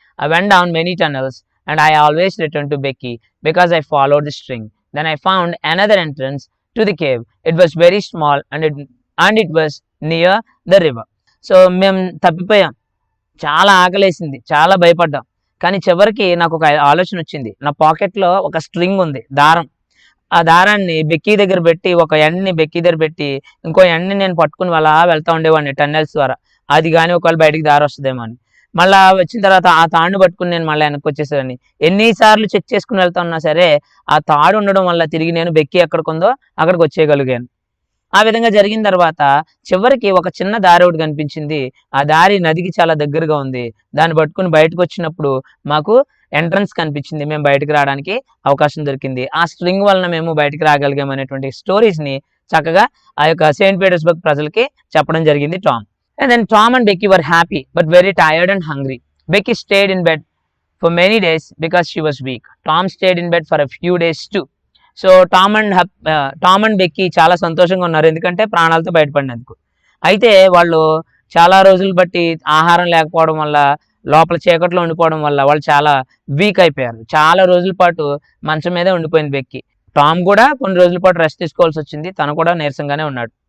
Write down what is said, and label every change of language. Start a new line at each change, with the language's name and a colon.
English: I went down many tunnels and I always returned to Becky because I followed the string. Then I found another entrance to the cave. It was very small and it was near the river.
Telugu: So మేము తప్పిపోయాం, చాలా ఆకలేసింది, చాలా భయపడ్డాం, కానీ చివరికి నాకు ఒక ఆలోచన వచ్చింది. నా పాకెట్లో ఒక స్ట్రింగ్ ఉంది, దారం. ఆ దారాన్ని బెక్కీ దగ్గర పెట్టి, ఒక ఎండ్ని బెక్కీ దగ్గర పెట్టి, ఇంకో ఎండ్ని నేను పట్టుకుని అలా వెళ్తా ఉండేవాడిని టన్నెల్స్ ద్వారా. అది కానీ ఒకవేళ బయటికి దారి వస్తుందేమో అని. మళ్ళీ వచ్చిన తర్వాత ఆ తాడుని పట్టుకుని నేను మళ్ళీ వెనక్కి వచ్చేసాను. ఎన్నిసార్లు చెక్ చేసుకుని వెళ్తా ఉన్నా సరే ఆ తాడు ఉండడం వల్ల తిరిగి నేను బెక్కీ ఎక్కడికుందో అక్కడికి వచ్చేయగలిగాను. ఆ విధంగా జరిగిన తర్వాత చివరికి ఒక చిన్న దారి ఒకటి కనిపించింది. ఆ దారి నదికి చాలా దగ్గరగా ఉంది. దాన్ని పట్టుకుని బయటకు వచ్చినప్పుడు మాకు ఎంట్రన్స్ కనిపించింది, మేము బయటకు రావడానికి అవకాశం దొరికింది. ఆ స్ట్రింగ్ వలన మేము బయటకు రాగలిగాం అనేటువంటి స్టోరీస్ ని చక్కగా ఆ యొక్క సెయింట్ పీటర్స్బర్గ్ ప్రజలకి చెప్పడం జరిగింది Tom.
English: And then Tom and Becky were happy but very tired and hungry. Becky stayed in bed for many days because she was weak. Tom stayed in bed for a few days too.
Telugu: So Tom and Becky చాలా సంతోషంగా ఉన్నారు, ఎందుకంటే ప్రాణాలతో బయటపడినందుకు. అయితే వాళ్ళు చాలా రోజులు బట్టి ఆహారం లేకపోవడం వల్ల, లోపల చీకట్లో ఉండిపోవడం వల్ల వాళ్ళు చాలా వీక్ అయిపోయారు. చాలా రోజుల పాటు మంచం మీదే ఉండిపోయింది బెక్కీ. టామ్ కూడా కొన్ని రోజుల పాటు రెస్ట్ తీసుకోవాల్సి వచ్చింది, తను కూడా నీరసంగానే ఉన్నాడు.